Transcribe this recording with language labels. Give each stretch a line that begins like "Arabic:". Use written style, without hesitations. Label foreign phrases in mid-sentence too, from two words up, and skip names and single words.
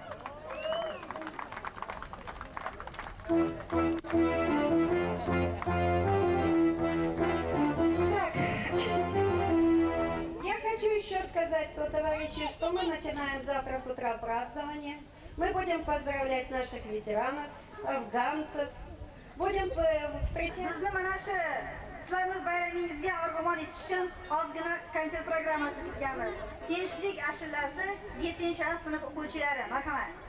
Russian: Так, я хочу еще сказать, товарищи, что мы начинаем завтра с утра празднование. Мы будем поздравлять наших ветеранов, афганцев, будем встречать...
Uzbek: Bizni mana shu sizlarni bayramingizga armon etish uchun ozgina konsert programmasi tuzganmiz. Tinchlik ashulasi 7-sinf o'quvchilari. Marhamat.